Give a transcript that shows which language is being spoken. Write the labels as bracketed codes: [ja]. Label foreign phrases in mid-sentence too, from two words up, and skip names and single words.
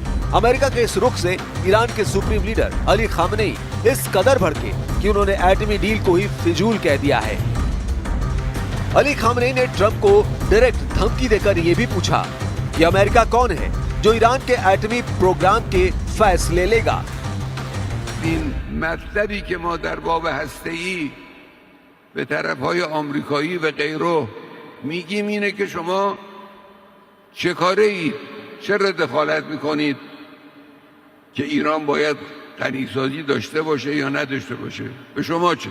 [hi] अमेरिका के इस रुख से ईरान के सुप्रीम लीडर अली खामनेई इस कदर भड़के कि उन्होंने एटमी डील को ही फिजूल कह दिया है। अली खामनेई ने ट्रंप को डायरेक्ट धमकी देकर ये भी पूछा कि अमेरिका कौन है जो ईरान के एटमी प्रोग्राम के फैसले लेगा। [fa] این مطلبی که ما در باب هسته‌ای به طرف‌های آمریکایی و غیره میگیم اینه که شما چه کاره‌اید، چرا دخالت میکنید که ایران باید غنیسازی داشته باشه یا نداشته باشه، به شما چه؟